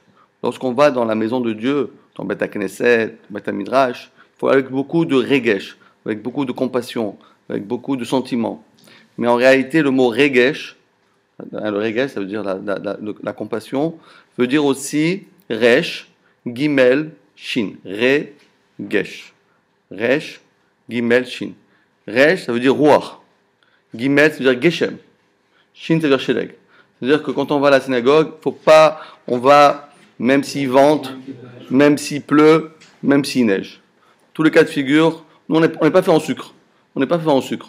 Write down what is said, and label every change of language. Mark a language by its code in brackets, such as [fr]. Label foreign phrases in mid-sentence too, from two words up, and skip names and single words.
[fr] Lorsqu'on va dans la maison de Dieu, dans [he] בית הכנסת, בית המדרש, [fr] il faut avec beaucoup de regesh, avec beaucoup de compassion, avec beaucoup de sentiments. Mais en réalité, le mot regesh, le regesh, ça veut dire la compassion, veut dire aussi [he] ריש גימל שין. רגש ריש גימל שין. [fr] Resh, ça veut dire ruach. Gimel, ça veut dire geshem. Shin, ça veut dire sheleg. C'est-à-dire que quand on va à la synagogue, faut pas, on va, même s'il vente, même s'il pleut, même s'il neige. Tous les cas de figure, nous, on n'est pas fait en sucre. On n'est pas fait en sucre.